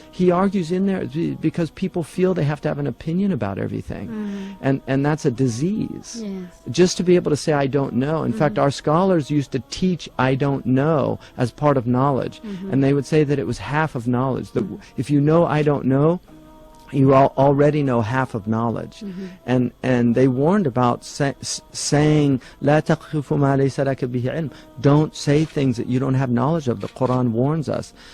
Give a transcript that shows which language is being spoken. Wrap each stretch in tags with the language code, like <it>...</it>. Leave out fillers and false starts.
<en>He argues in there because people feel they have to have an opinion about everything, and that's a disease. Just to be able to say I don't know. In fact, our scholars used to teach I don't know as part of knowledge, and they would say that it was half of knowledge. That if you know I don't know, you already know half of knowledge. And they warned about saying</en> <ar>لا تقف ما ليس لك به علم.</ar> <en>Don't say things that you don't have knowledge of. The Quran warns us.</en>